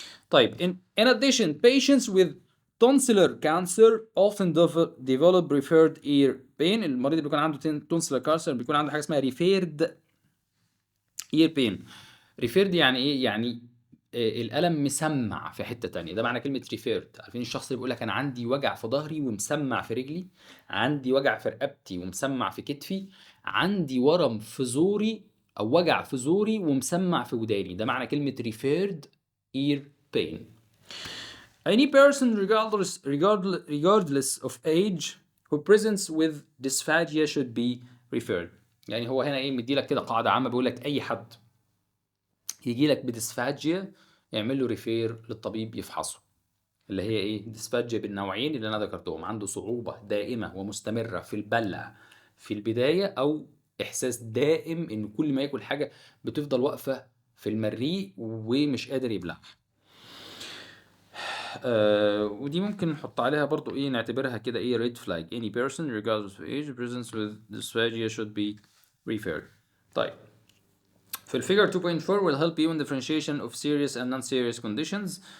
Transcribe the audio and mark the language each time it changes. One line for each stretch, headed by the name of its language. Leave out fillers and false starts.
Arabic: طيب
English: in addition patients with tonsillar cancer often develop referred ear pain.
Arabic: المريض اللي بيكون عنده tonsillar cancer بيكون عنده حاجه اسمها referred ear pain. referred يعني ايه؟ يعني الألم مسمع في حتة تانية، ده معنى كلمة referred. عارفين الشخص اللي بيقول لك أنا عندي وجع في ظهري ومسمع في رجلي، عندي وجع في رقبتي ومسمع في كتفي، عندي ورم في زوري أو وجع في زوري ومسمع في وداني، ده معنى كلمة referred ear pain.
English: Any person regardless of age who presents with dysphagia should be referred.
Arabic: يعني هو هنا ايه، مدي لك كده قاعدة عامة بيقول لك أي حد يجي لك بديسفاجيا يعمل له ريفير للطبيب يفحصه. اللي هي ايه، ديسفاجيا بالنوعين اللي انا ذكرتهم، عنده صعوبة دائمة ومستمرة في البلع في البداية، او احساس دائم ان كل ما ياكل حاجة بتفضل واقفة في المريء ومش قادر يبلع. ودي ممكن نحط عليها برضو ايه، نعتبرها كده ايه red flag.
English: Any person regardless of age presents with dysphagia should be referred.
Arabic: طيب في الفيجر
English: 2.4 will help you in differentiation of serious and non-serious conditions.